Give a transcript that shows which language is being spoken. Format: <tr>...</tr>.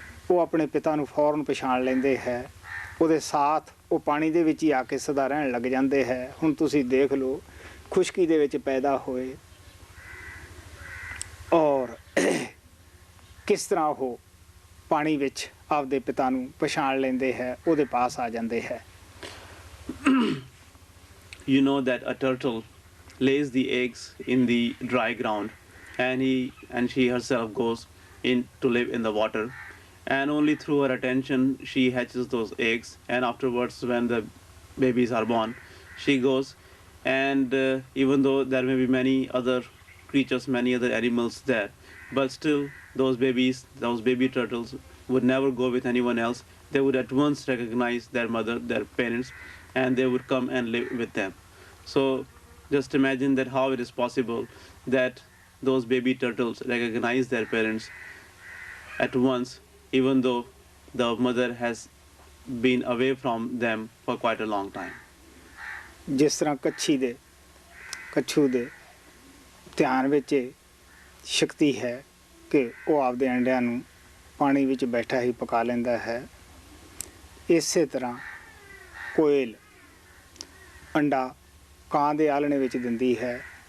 <pa>ਉਹ ਆਪਣੇ ਪਿਤਾ ਨੂੰ ਫੌਰਨ ਪਛਾਣ ਲੈਂਦੇ ਹੈ, ਉਹਦੇ ਸਾਥ ਉਹ ਪਾਣੀ ਦੇ ਵਿੱਚ ਹੀ ਆ ਕੇ ਸਦਾ ਰਹਿਣ ਲੱਗ ਜਾਂਦੇ ਹੈ। ਹੁਣ ਤੁਸੀਂ ਦੇਖ ਲਓ, ਖੁਸ਼ਕੀ ਦੇ ਵਿੱਚ ਪੈਦਾ ਹੋਏ ਔਰ ਕਿਸ ਤਰ੍ਹਾਂ ਉਹ ਪਾਣੀ ਵਿੱਚ ਆਪਦੇ ਪਿਤਾ ਨੂੰ ਪਛਾਣ ਲੈਂਦੇ ਹੈ, ਉਹਦੇ ਪਾਸ ਆ ਜਾਂਦੇ ਹੈ।</pa> <en>you know that a turtle lays the eggs in the dry ground, and she herself goes in to live in the water, and only through her attention she hatches those eggs, and afterwards when the babies are born, she goes, and even though there may be many other creatures, many other animals there, but still those baby turtles would never go with anyone else. They would at once recognize their mother, their parents, and they would come and live with them. So just imagine that how it is possible that those baby turtles recognize their parents at once, even though the mother has been away from them for quite a long time.</en> <pa>ਜਿਸ ਤਰ੍ਹਾਂ ਕੱਛੂ ਦੇ ਧਿਆਨ ਵਿੱਚ ਇਹ ਸ਼ਕਤੀ ਹੈ ਕਿ ਉਹ ਆਪਦੇ ਅੰਡਿਆਂ ਨੂੰ ਪਾਣੀ ਵਿੱਚ ਬੈਠਾ ਹੀ ਪਕਾ ਲੈਂਦਾ ਹੈ, ਇਸੇ ਤਰ੍ਹਾਂ ਕੋਇਲ ਅੰਡਾ ਕਾਂ ਦੇ ਆਲਣੇ ਵਿੱਚ ਦਿੰਦੀ ਹੈ।</pa>